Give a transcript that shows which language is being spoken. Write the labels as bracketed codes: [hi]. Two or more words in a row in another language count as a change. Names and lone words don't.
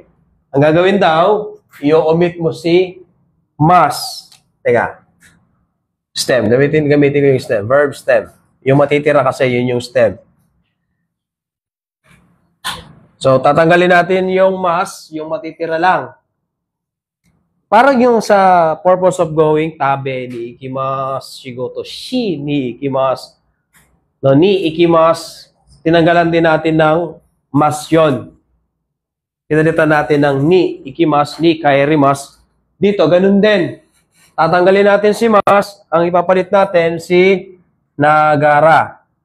[tl] Ang gagawin daw, i-omit mo si must. Teka. Stem. Gamitin ko yung stem. [en] Verb stem. [tl] Yung matitira kasi, yun yung stem. So, tatanggalin natin yung must, yung matitira lang. Parang yung sa [en] purpose of going, [ja] 食べに行きます、仕事、しに行きます. [tl] No, [ja] に行きます, [tl] tinanggalan din natin ng mas yun. Pinalitan natin ng [ja] に行きます、に帰ります. [tl] Dito, ganun din. Tatanggalin natin si mas, ang ipapalit natin si nagara.